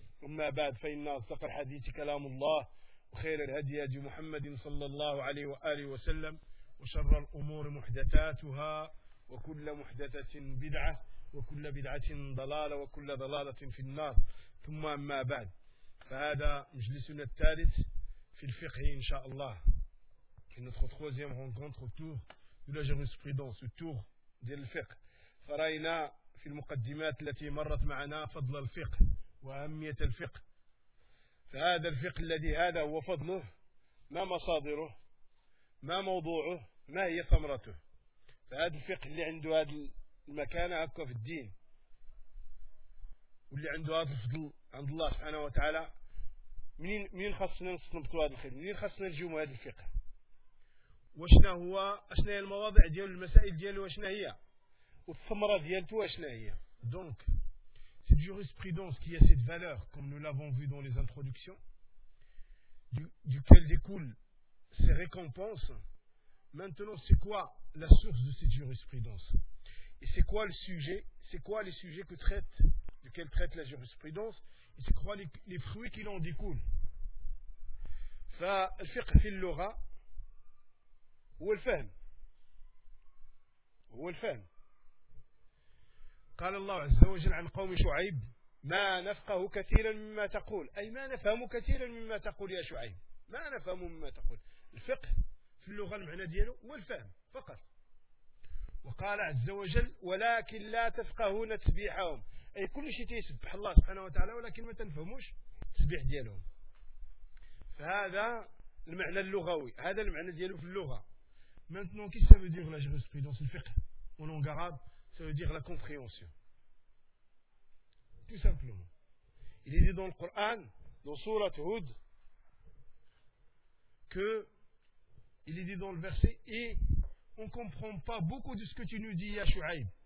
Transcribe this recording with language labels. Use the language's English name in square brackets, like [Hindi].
[Arabic] أما بعد، فإن أصدق الحديث كلام الله وخير الهدي هدي محمد صلى الله عليه وآله وسلم، وشر الأمور محدثاتها، وكل محدثة بدعة، وكل بدعة ضلالة، وكل ضلالة في النار. ثم أما بعد، فهذا مجلسنا الثالث في الفقه إن شاء الله. [French] notre troisième rencontre autour de la jurisprudence, autour de الفقه. [Arabic] فرأينا في المقدمات التي مرت معنا فضل الفقه وأهمية الفقه. فهذا الفقه الذي هذا هو فضله، ما مصادره، ما موضوعه، ما هي ثمرته. فهذا الفقه اللي عنده هذا المكان هكا في الدين، واللي عنده هذا الفضل عند الله سبحانه وتعالى، منين خصنا نستنبطوا هذا الخير؟ منين خصنا نجيو هذا الفقه؟ واشنا هو؟ اشنا هي المواضع ديالو؟ المسائل ديالو واشنا هي؟ والثمره ديالته واشنا هي؟ دونك [French] cette jurisprudence qui a cette valeur, comme nous l'avons vu dans les introductions, duquel découlent ces récompenses, maintenant c'est quoi la source de cette jurisprudence? Et c'est quoi le sujet? C'est quoi les sujets que traite, duquel traite la jurisprudence? Et c'est quoi les fruits qui en découlent? [Arabic] فالفقه في اللغة هو الفهم. هو الفهم. قال الله عز وجل عن قوم شعيب: ما نفقه كثيرا مما تقول، أي ما نفهم كثيرا مما تقول يا شعيب، ما نفهم مما تقول. الفقه في اللغة المعنى دياله هو الفهم فقط. وقال عز وجل: ولكن لا تفقهون تسبيحهم، أي كل شيء تسبح الله سبحانه وتعالى ولكن ما تنفهموش تسبيح ديالهم. فهذا المعنى اللغوي، هذا المعنى دياله في اللغة. [French] maintenant qu'est-ce que veut dire la jurisprudence الفقه en langue arabe؟ Ça veut dire la compréhension. Tout simplement. Il est dit dans le Coran, dans Surat Hud, que il est dit dans le verset, et on ne comprend pas beaucoup de ce que tu nous dis, ya Shu'aib.